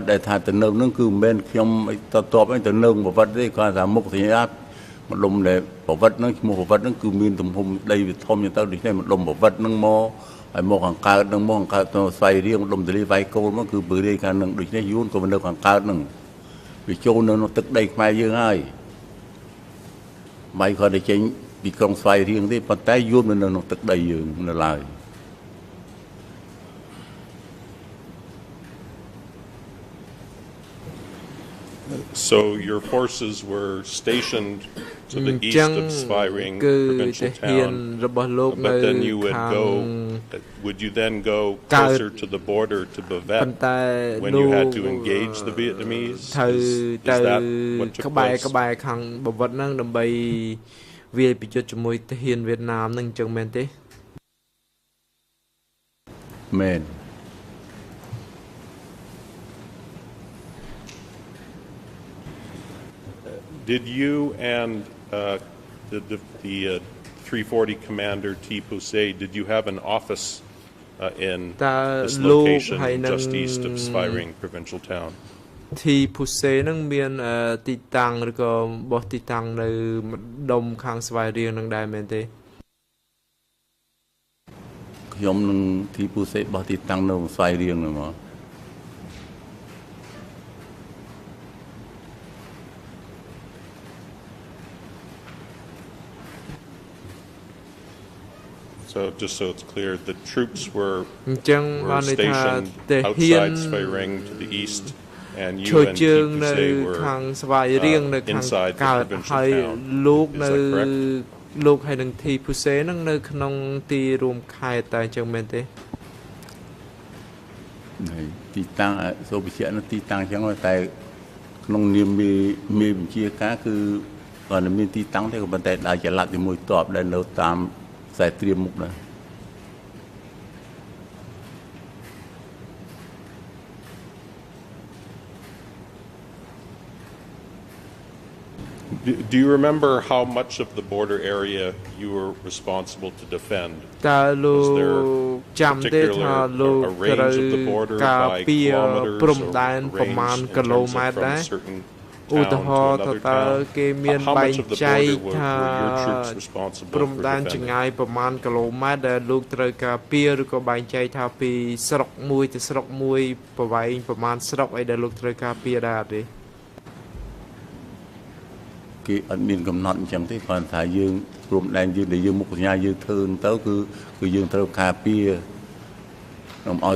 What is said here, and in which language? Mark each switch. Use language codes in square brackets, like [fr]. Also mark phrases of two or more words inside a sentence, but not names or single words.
[km] ដែលថាទៅនៅនឹងគឺមិនមែនខ្ញុំតតបទៅនៅបវត្តទេគាត់ថាមុខសញ្ញាម្ដុំដែលបវត្តនឹងឈ្មោះបវត្តនឹងគឺមានទំហំដីវាធំទៅដូច្នេះម្ដុំបវត្តនឹងមកហើយមកខាងកើតនឹងមកខាងកើតទៅស្វ័យរៀងម្ដុំទលីវាយកូលមកគឺពើរាយខាងនឹងដូច្នេះយួនក៏នៅខាងកើតនឹងវាចូលនៅក្នុងទឹកដីខ្មែរយើងហើយបាយគាត់ទៅចេញពីក្រុងស្វ័យរៀងទេប៉ុន្តែយួននៅក្នុងទឹកដីយើងនៅឡើយ [en] So your forces were stationed to the east of Sveiring provincial town, but then you would you then go closer to the border to Bavet when you had to engage the Vietnamese? Is that what took place? [km] ក្បែរខាងបវត្តហ្នឹងដើម្បីវាយប្រយុទ្ធជាមួយទាហានវៀតណាមហ្នឹងអញ្ចឹងមែនទេ មែន [en] Did you and the 340 commander T. Pusey, did you have an office in this location just east of Sveiring provincial town? [km] T. Pusey នឹងមានទីតាំងឬក៏បោះទីតាំងនៅម្ដុំខាងស្វាយរៀងនឹងដែរមែនទេ ខ្ញុំនឹង T. Pusey បោះទីតាំងនៅស្វាយរៀងហ្នឹងមក [en] So just so it's clear, the troops were stationed outside Sveiring to the east, and you and T. Pusey were inside the provincial town. Is that correct? [km] លោកហើយនឹង T. Pusey នឹងនៅក្នុងទីរួមខេត្តតែអញ្ចឹងមែនទេ ទីតាំងសូមបញ្ជាក់នៅទីតាំងអញ្ចឹងតែក្នុងនាមមេបញ្ជាការគឺគាត់មានទីតាំងទេក៏ប៉ុន្តែដើរចល័តជាមួយតបដែលនៅតាមខ្សែត្រៀមមុខដែរ [en] Do you remember how much of the border area you were responsible to defend? Was there a range of the border by kilometers or range in terms of from certain town to another town? How much of the border were your troops responsible for defending? [km] ចម្ងាយប្រមាណគីឡូម៉ែត្រដែលលោកត្រូវការពារឬក៏បែងចែកថាពីស្រុកមួយទៅស្រុកមួយប្រវែងប្រមាណស្រុកអីដែលលោកត្រូវការពារដែរទេ គេអត់មានកំណត់អញ្ចឹងទេគាត់ថាយើងព្រំដែនយើងដែលយើងមុខសញ្ញាយើងធ្វើទៅគឺយើងត្រូវការពារខ្ញុំឲ្យតែ